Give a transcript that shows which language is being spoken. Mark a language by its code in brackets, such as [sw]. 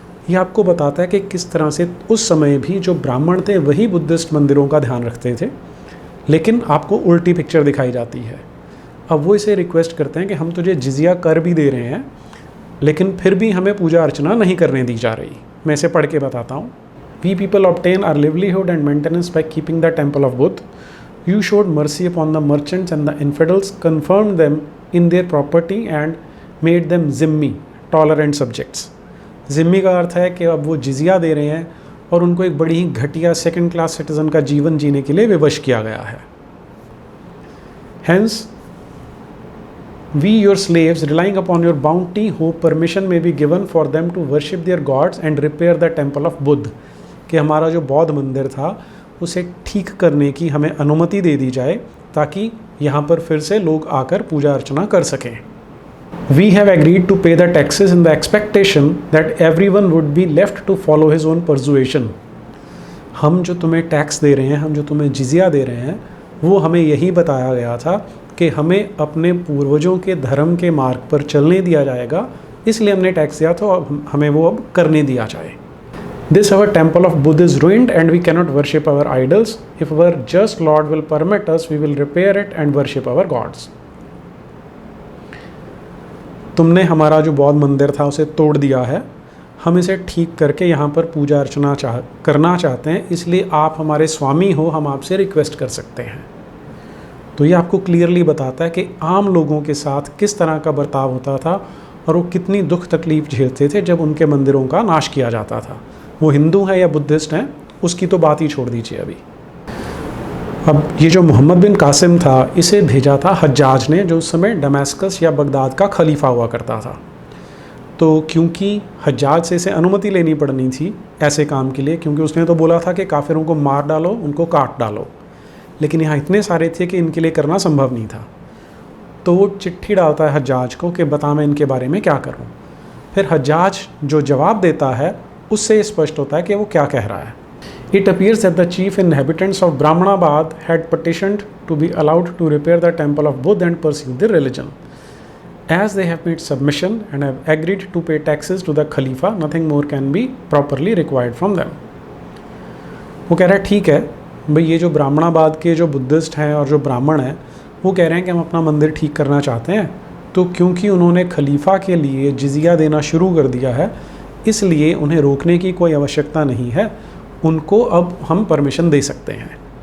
[hi] ये आपको बताता है कि किस तरह से उस समय भी जो ब्राह्मण थे वही बुद्धिस्ट मंदिरों का ध्यान रखते थे, लेकिन आपको उल्टी पिक्चर दिखाई जाती है। अब वो इसे रिक्वेस्ट करते हैं कि हम तुझे जिजिया कर भी दे रहे हैं, लेकिन फिर भी हमें पूजा अर्चना नहीं करने दी जा रही। मैं इसे पढ़ के बताता हूँ। [en] We people obtain our livelihood and maintenance by keeping the temple of Buddha. You showed mercy upon the merchants and the infidels, confirmed them in their property and made them zimmi, tolerant subjects. [hi] Jimmy का अर्थ है कि अब वो जिजिया दे रहे हैं और उनको एक बड़ी ही घटिया सेकंड क्लास सिटीजन का जीवन जीने के लिए विवश किया गया है। [en] Hence, we your slaves, relying upon your bounty, hope permission may be given for them to worship their gods and repair the temple of Buddha. [hi] कि हमारा जो बौद्ध मंदिर था उसे ठीक करने की हमें अनुमति दे दी जाए, ताकि यहाँ पर फिर से लोग आकर पूजा अर्चना कर सकें। [en] We have agreed to pay the taxes in the expectation that everyone would be left to follow his own persuasion. [hi] हम जो तुम्हें टैक्स दे रहे हैं, हम जो तुम्हें जिजिया दे रहे हैं, वो हमें यही बताया गया था कि हमें अपने पूर्वजों के धर्म के मार्ग पर चलने दिया जाएगा, इसलिए हमने टैक्स दिया था और हमें वो अब करने दिया जाए। [en] This our temple of Buddha is ruined and we cannot worship our idols. If our just Lord will permit us, we will repair it and worship our gods. [hi] तुमने हमारा जो बौद्ध मंदिर था उसे तोड़ दिया है, हम इसे ठीक करके यहाँ पर पूजा अर्चना करना चाहते हैं, इसलिए आप हमारे स्वामी हो, हम आपसे रिक्वेस्ट कर सकते हैं। तो ये आपको क्लियरली बताता है कि आम लोगों के साथ किस तरह का बर्ताव होता था और वो कितनी दुख तकलीफ झेलते थे जब उनके मंदिरों का नाश किया जाता था। वो हिंदू हैं या बुद्धिस्ट हैं उसकी तो बात ही छोड़ दीजिए अभी। अब ये जो मोहम्मद बिन कासिम था, इसे भेजा था हज्जाज ने, जो उस समय दमास्कस या बगदाद का खलीफा हुआ करता था। तो क्योंकि हज्जाज से इसे अनुमति लेनी पड़नी थी ऐसे काम के लिए, क्योंकि उसने तो बोला था कि काफिरों को मार डालो, उनको काट डालो, लेकिन यहाँ इतने सारे थे कि इनके लिए करना संभव नहीं था। तो वो चिट्ठी डालता है हज्जाज को कि बता मैं इनके बारे में क्या करूँ। फिर हज्जाज जो जवाब देता है उससे स्पष्ट होता है कि वो क्या कह रहा है। [en] It appears that the chief inhabitants of Brahmanabad had petitioned to be allowed to repair the temple of Buddha and pursue their religion. As they have made submission and have agreed to pay taxes to the Khalifa, nothing more can be properly required from them. [hi] वो कह रहा है ठीक है भाई, ये जो ब्राह्मणाबाद के जो बुद्धिस्ट हैं और जो ब्राह्मण हैं वो कह रहे हैं कि हम अपना मंदिर ठीक करना चाहते हैं, तो क्योंकि उन्होंने खलीफा के लिए जिजिया देना शुरू कर दिया है, इसलिए उन्हें रोकने की कोई आवश्यकता नहीं है, उनको अब हम परमिशन दे सकते हैं।